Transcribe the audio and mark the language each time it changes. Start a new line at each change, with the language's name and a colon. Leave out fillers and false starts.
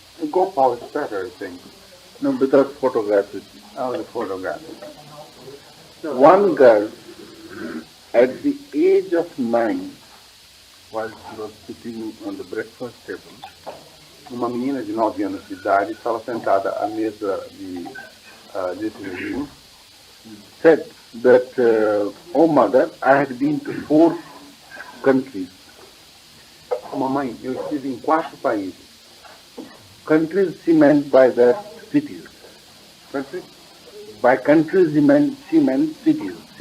English: Gopal is better, I think. No, without photography. The photograph. One girl, at the age of 9, while she was sitting on the breakfast table,
Portuguese: Uma menina de 9 anos de idade estava sentada à mesa desse menino.
English: said that, oh mother, I had been to 4 countries.
Portuguese: Mamãe, eu estive em 4 países.
English: Countries she meant by that cities. Countries? By countries she meant cities.